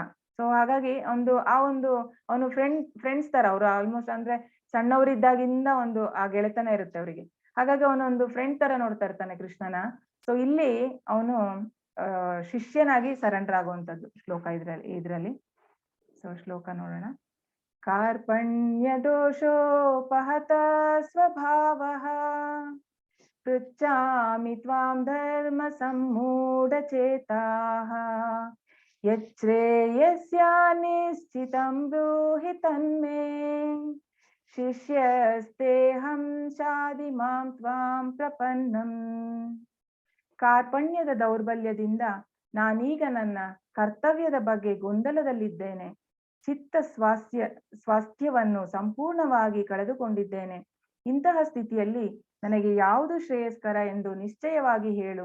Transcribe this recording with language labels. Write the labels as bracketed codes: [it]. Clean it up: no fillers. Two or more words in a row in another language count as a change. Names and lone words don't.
[kn] ಸೊ ಹಾಗಾಗಿ ಅವನು ಫ್ರೆಂಡ್ಸ್ ತರ ಅವ್ರು ಆಲ್ಮೋಸ್ಟ್. ಅಂದ್ರೆ ಸಣ್ಣವರಿದ್ದಾಗಿಂದ ಆ ಗೆಳೆತನ ಇರುತ್ತೆ ಅವರಿಗೆ. ಹಾಗಾಗಿ ಅವನೊಂದು ಫ್ರೆಂಡ್ ತರ ನೋಡ್ತಾ ಇರ್ತಾನೆ ಕೃಷ್ಣನ. ಸೊ ಇಲ್ಲಿ ಅವನು ಶಿಷ್ಯನಾಗಿ ಸರೆಂಡರ್ ಆಗುವಂತದ್ದು ಶ್ಲೋಕ ಇದ್ರಲ್ಲಿ. ಸೊ ಶ್ಲೋಕ ನೋಡೋಣ. [sa] ಕಾರ್ಪಣ್ಯ ದೋಷೋಪಹತ ಸ್ವಭಾವಃ ಪೃಚ್ಛಾಮಿ ತ್ವಾಂ ಧರ್ಮ ಸಮ್ಮೂಢಚೇತಾಃ ಯಚ್ಛ್ರೇಯಸ್ಯ ನಿಶ್ಚಿತಂ ಬ್ರೂಹಿ ತನ್ಮೇ ಶಿಷ್ಯಸ್ತೇಹಂ ಶಾದಿ ಮಾಂ ತ್ವಾಂ ಪ್ರಪನ್ನಂ. [kn] ಕಾರ್ಪಣ್ಯದ ದೌರ್ಬಲ್ಯದಿಂದ ನಾನೀಗ ನನ್ನ ಕರ್ತವ್ಯದ ಬಗ್ಗೆ ಗೊಂದಲದಲ್ಲಿದ್ದೇನೆ. ಚಿತ್ತ ಸ್ವಾಸ್ಥ್ಯವನ್ನು ಸಂಪೂರ್ಣವಾಗಿ ಕಳೆದುಕೊಂಡಿದ್ದೇನೆ. ಇಂತಹ ಸ್ಥಿತಿಯಲ್ಲಿ ನನಗೆ ಯಾವುದು ಶ್ರೇಯಸ್ಕರ ಎಂದು ನಿಶ್ಚಯವಾಗಿ ಹೇಳು.